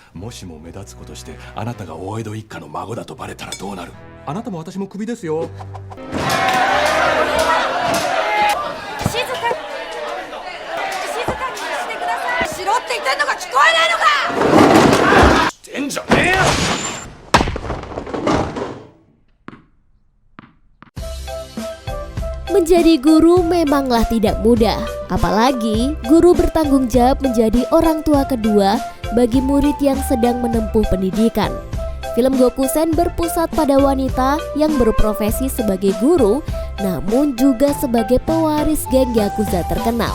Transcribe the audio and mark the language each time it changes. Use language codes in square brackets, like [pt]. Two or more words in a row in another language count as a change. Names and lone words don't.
[ja] もしも目立つことしてあなたが大江戸一家の孫だとバレたらどうなる。あなたも私もクビですよ。静かにしてください。しろって言ってんのが聞こえないのか。してんじゃねえよ。 [id] Menjadi guru memanglah tidak mudah, apalagi guru bertanggung jawab menjadi orang tua kedua bagi murid yang sedang menempuh pendidikan. Film Gokusen berpusat pada wanita yang berprofesi sebagai guru, namun juga sebagai pewaris geng Yakuza terkenal.